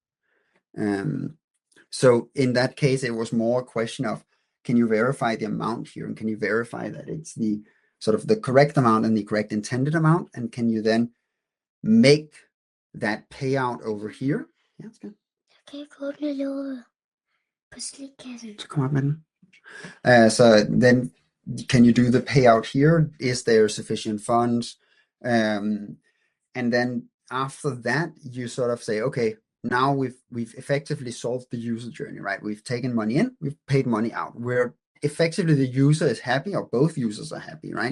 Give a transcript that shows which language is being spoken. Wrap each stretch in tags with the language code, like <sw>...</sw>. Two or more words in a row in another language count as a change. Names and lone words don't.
<en>So in that case, it was more a question of, can you verify the amount here, and can you verify that it's the sort of the correct amount and the correct intended amount, and can you then make that payout over here? Yeah, that's good.</en> <da>kan ikke åbne låget på slikkassen.</da> <en>So come on, man. So then, can you do the payout here? Is there sufficient funds? And then after that, you sort of say, okay, now we've effectively solved the user journey, right? We've taken money in, we've paid money out. Where effectively the user is happy, or both users are happy, right?</en>